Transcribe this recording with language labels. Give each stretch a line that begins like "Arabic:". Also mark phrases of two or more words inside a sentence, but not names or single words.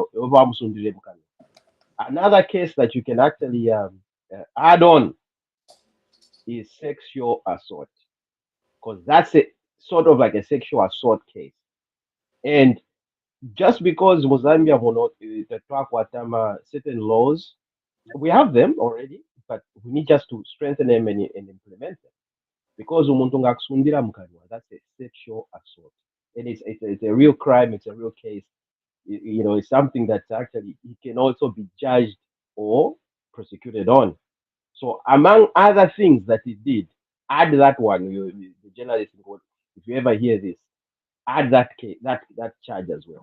English: another case that you can actually add on is sexual assault, because that's a sort of like a sexual assault case, and just because Mozambique will not talk what certain laws, we have them already, but we need just to strengthen them and implement them.
Bemba: Because umuntu ngakusundira mukanywa,
English: that's a sexual assault, and it's a real crime. It's a real case. You know, it's something that actually he can also be judged or prosecuted on. So among other things that he did, add that one. The journalist, if you ever hear this, add that case, that charge as well.